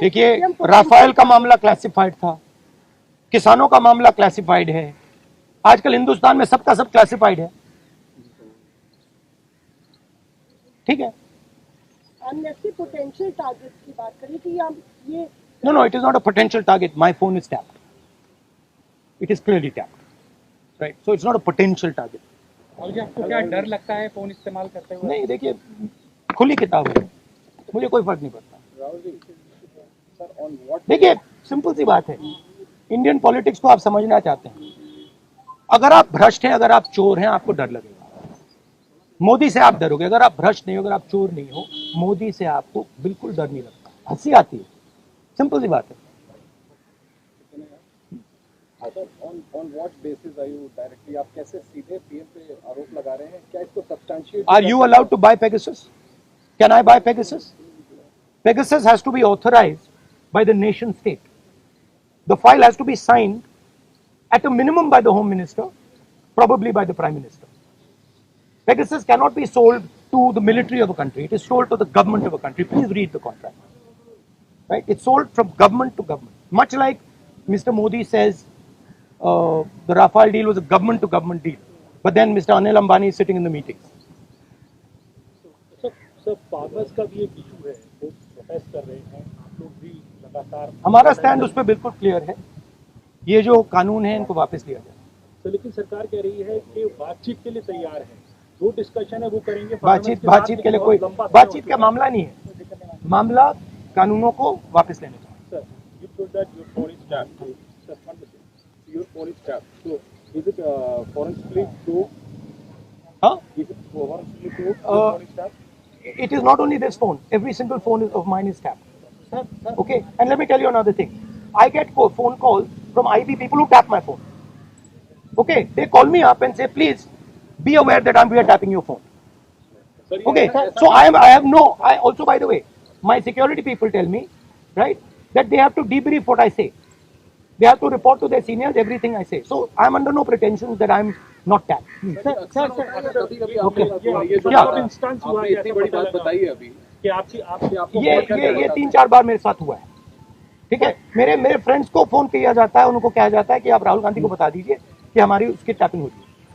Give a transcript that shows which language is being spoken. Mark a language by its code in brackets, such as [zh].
[hi] देखिए, राफेल का मामला क्लासिफाइड था, किसानों का मामला क्लासिफाइड है, आजकल हिंदुस्तान में सबका सब क्लासिफाइड है, ठीक है। एमनेस्टी पोटेंशियल टारगेट की बात करी कि हम ये [en] No, it is not a potential target. My phone is tapped. It is clearly tapped. Right? So it's not a potential target. [hi] और आपको क्या डर लगता है फोन इस्तेमाल करते हुए? नहीं, देखिए, खुली किताब है, मुझे कोई फर्क नहीं पड़ता। देखिए, सिंपल सी बात है, इंडियन पॉलिटिक्स को आप समझना चाहते हैं, अगर आप भ्रष्ट हैं, अगर आप चोर हैं, आपको डर लगेगा। मोदी से आप डरोगे, अगर आप भ्रष्ट नहीं हो, अगर आप चोर नहीं हो, मोदी से आपको बिल्कुल डर नहीं लगता, हंसी आती है, सिंपल सी बात है। [en] on what basis are you directly, [hi] आप कैसे सीधे पीएम पे आरोप लगा रहे हैं? क्या इसको substantiate? [en] Are you allowed to buy Pegasus? Can I buy Pegasus? Pegasus has to be authorized by the nation state. The file has to be signed at a minimum by the Home Minister, probably by the Prime Minister. Pegasus cannot be sold to the military of a country. It is sold to the government of a country. Please read the contract. Right? It's sold from government to government. Much like Mr. Modi says the Rafale deal was a government to government deal. But then Mr. Anil Ambani is sitting in the meetings. [hi] Sir farmers का भी एक issue है, वो protest कर रहे हैं, आप लोग भी लगातार। हमारा स्टैंड उस पर बिल्कुल क्लियर है, ये जो कानून है इनको वापस लिया जाए। तो लेकिन सरकार कह रही है कि बातचीत के लिए तैयार है, जो डिस्कशन है वो करेंगे। बातचीत के लिए कोई बातचीत का मामला नहीं है, मामला कानूनों को वापस लेने का। [en] Sir, you told that your phone is tapped. Sir, your phone is tapped. So, is it forensically proved? Huh? Is it forensically proved? Your phone is tapped? It is not only this phone. Every single phone of mine is tapped. Okay, and let me tell you another thing. I get phone calls from IB people who tap my phone. Okay, they call me up and say, please be aware that we are tapping your phone. Okay, so I also, by the way, my security people tell me, right, that they have to debrief what I say. They have to report to their seniors everything I say. So I'm under no pretensions that I'm not tapped. [hi] कभी-कभी क्या? आपने इतनी बड़ी बात बताई है अभी कि आपको ये 3-4 बार मेरे साथ हुआ है, ठीक है। मेरे फ्रेंड्स को फोन किया जाता है, उनको कहा जाता है कि आप राहुल गांधी को बता दीजिए कि हमारी उसकी टैपिंग हो रही है।